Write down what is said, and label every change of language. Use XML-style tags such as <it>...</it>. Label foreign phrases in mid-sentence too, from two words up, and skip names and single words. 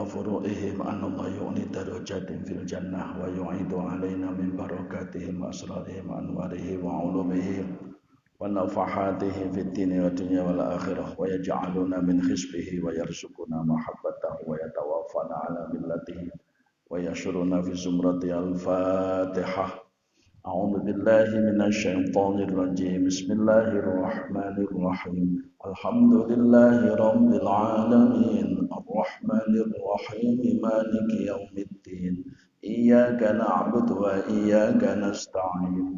<ar>فروعهم أن الله يعلي درجات في الجنة ويعيد علينا من بركاتهم وأسرارهم وأنوارهم وعلومهم ونفحاتهم في الدين والدنيا والآخرة ويجعلنا من حزبه ويرزقنا محبته ويتوفانا على ملته ويحشرنا في زمرة الفاتحة. أعوذ بالله من الشيطان الرجيم. بسم الله الرحمن الرحيم. الحمد لله رب العالمين. الرحمن الرحيم. مالك يوم الدين. إياك نعبد وإياك نستعين.</ar>